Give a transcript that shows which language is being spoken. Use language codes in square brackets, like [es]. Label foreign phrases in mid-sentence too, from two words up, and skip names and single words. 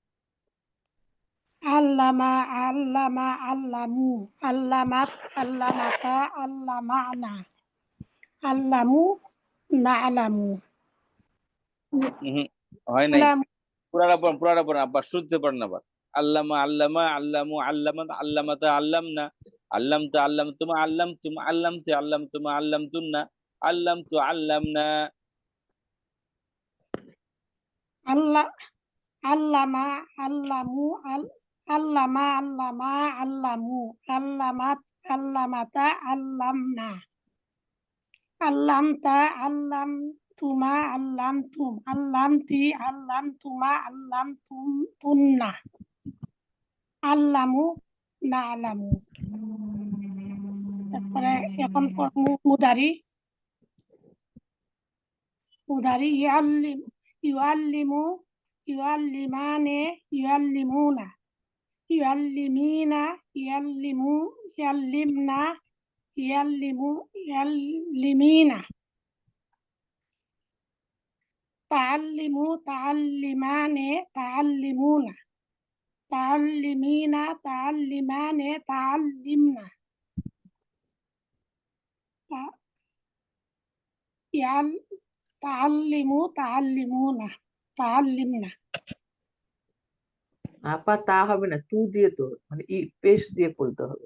[ar] علّم علّما علّموا علّمت علّمتا علّمنا علّموا نعلّم [bn] হয় নাই, আল্লামু পুরাটা পড়েন আব্বা, শুনতে পারেন আবার। [ar] علّم علّما علّموا علّمت علّمتا علّمن علّمتَ علّمتما علّمتم علّمتِ علّمتما علّمتنّ علّمتُ علّمنا. الله علّم علّموا علّم علّما علّموا علّمت علّمتا علّمن علّمتَ علّمتما علّمتم علّمتِ علّمتما علّمتنّ علّموا نعلّم. [bn] তারপরে এখন পড়বো মুদারি [ar] يعلّم يعلّمان يعلّمون يعلّمين يعلّمن يعلّمين تعلّم تعلّمان تعلّمون تعلّمين تعلّمان تعلّمن تعلّم تعلّمون تعلّمن. [bn] আপা তা হবে না, তু দিয়ে তো মানে পেশ দিয়ে পড়তে হবে।